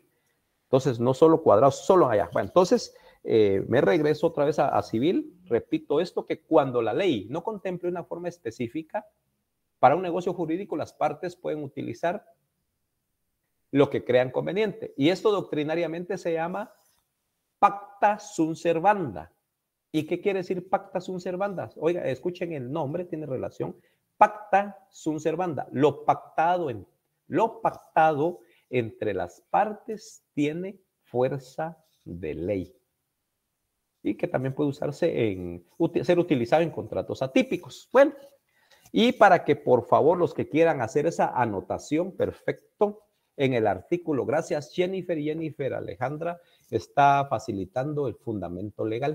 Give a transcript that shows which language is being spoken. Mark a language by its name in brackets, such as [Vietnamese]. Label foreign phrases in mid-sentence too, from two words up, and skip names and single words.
[Spanish] Entonces, no solo cuadrados, solo allá. Bueno, entonces, me regreso otra vez a civil. Repito esto, que cuando la ley no contemple una forma específica, para un negocio jurídico las partes pueden utilizar lo que crean conveniente. Y esto doctrinariamente se llama [Latin] pacta sunt servanda. [Spanish] ¿Y qué quiere decir [Latin] pacta sunt servanda? [Spanish] Oiga, escuchen el nombre, tiene relación. [Latin] Pacta sunt servanda. [Spanish] Lo pactado entre las partes tiene fuerza de ley. Y que también puede ser utilizado en contratos atípicos. Bueno, y para que por favor los que quieran hacer esa anotación, perfecto, en el artículo, gracias Jennifer Alejandra, está facilitando el fundamento legal.